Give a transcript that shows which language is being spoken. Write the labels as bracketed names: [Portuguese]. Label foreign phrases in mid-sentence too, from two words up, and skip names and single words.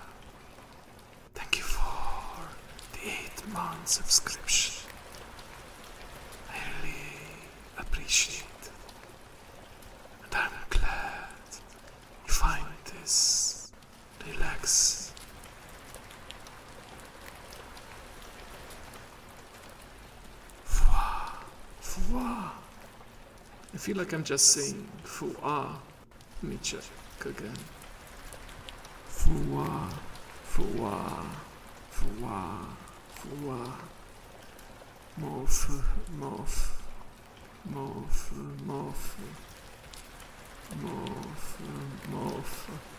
[English] Thank you for the 8-month subscription. I really appreciate it. And I'm glad you find this relaxing. Fua, fua. I feel like I'm just saying fua. Let me check again. Fua, fua, fua, fua. Morph, morph, morph, morph, morph, morph.